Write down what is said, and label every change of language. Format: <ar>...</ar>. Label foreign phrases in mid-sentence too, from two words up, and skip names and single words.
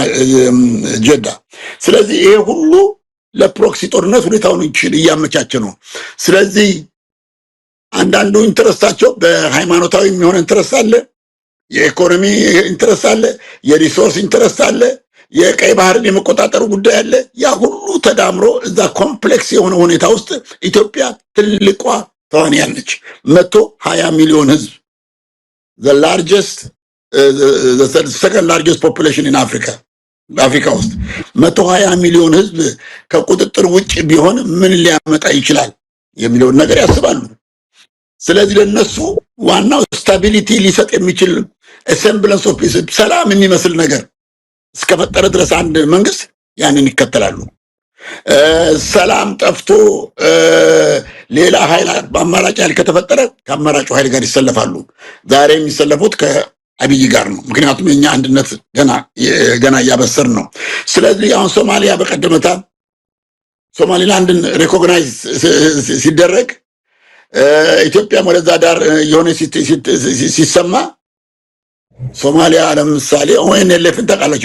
<am>ጀዳ። ስለዚህ ይሄ ሁሉ ለፕሮክሲ ጦርነት ሁኔታውን እያመቻቸ ነው። ስለዚህ አንዳንዱ ኢንተረስታቸው በሃይማኖታዊ የሚሆን ኢንተረስት አለ፣ የኢኮኖሚ ኢንተረስት አለ፣ የሪሶርስ ኢንተረስት አለ፣ የቀይ ባህርን የመቆጣጠሩ ጉዳይ አለ። ያ ሁሉ ተዳምሮ እዛ ኮምፕሌክስ የሆነ ሁኔታ ውስጥ ኢትዮጵያ ትልቋ ተዋንያን ነች። 120 ሚሊዮን ህዝብ</am> <en>the largest the second largest population in Africa</en> <am>በአፍሪካ ውስጥ 120 ሚሊዮን ህዝብ ከቁጥጥር ውጭ ቢሆን ምን ሊያመጣ ይችላል የሚለውን ነገር ያስባሉ። ስለዚህ ለነሱ ዋናው ስታቢሊቲ ሊሰጥ የሚችል</am> <en>semblance of peace</en> <am>ሰላም የሚመስል ነገር እስከፈጠረ ድረስ አንድ መንግስት ያንን ይከተላሉ። ሰላም ጠፍቶ ሌላ ኃይል በአማራጭ ኃይል ከተፈጠረ ከአማራጩ ኃይል ጋር ይሰለፋሉ። ዛሬ የሚሰለፉት ከአብይ ጋር ነው። ምክንያቱም የኛ አንድነት ገና እያበሰርን ነው። ስለዚህ አሁን ሶማሊያ በቀደመታ ሶማሊላንድን ሪኮግናይዝ ሲደረግ ኢትዮጵያም ወደዛ ዳር የሆነ ሲሰማ ሶማሊያ ለምሳሌ ኦኤንኤልኤፍን ታውቃላችሁ?</am>